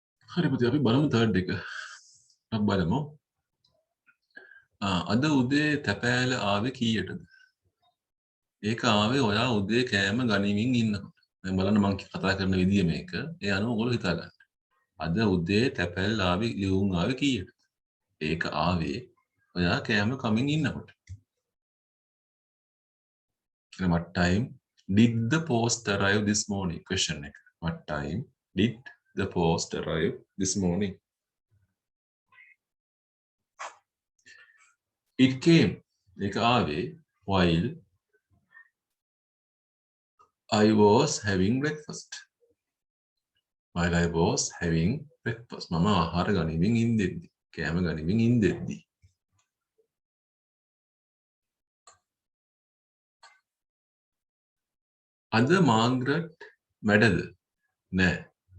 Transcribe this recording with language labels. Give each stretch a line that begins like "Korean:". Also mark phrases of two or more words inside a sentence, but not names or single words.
Sinhala: හරි පුතේ අපි බලමු third එක. අපි බලමු. අද උදේ තැපෑල ආවේ කීයටද? ඒක ආවේ ඔයා උදේ කෑම ගනිමින් ඉන්නකොට. දැන් බලන්න මම කතා කරන විදිය මේක. ඒ අනුව ඔයගොල්ලෝ හිතා ගන්න. අද උදේ තැපැල් ආවේ ලියුම් ආවේ කීයටද? ඒක ආවේ ඔයා කෑම කමින් ඉන්නකොට.
English: What time did the post arrive this morning?
Sinhala: Question එක.
English: What time did the post arrive this morning? It came.
Sinhala: ඒක ආවේ
English: while I was having breakfast. While I was having breakfast.
Sinhala: මම ආහාර ගනිමින් ඉඳෙද්දි. කෑම ගනිමින් ඉඳෙද්දි. අද මාග්‍රට් වැඩද? නෑ.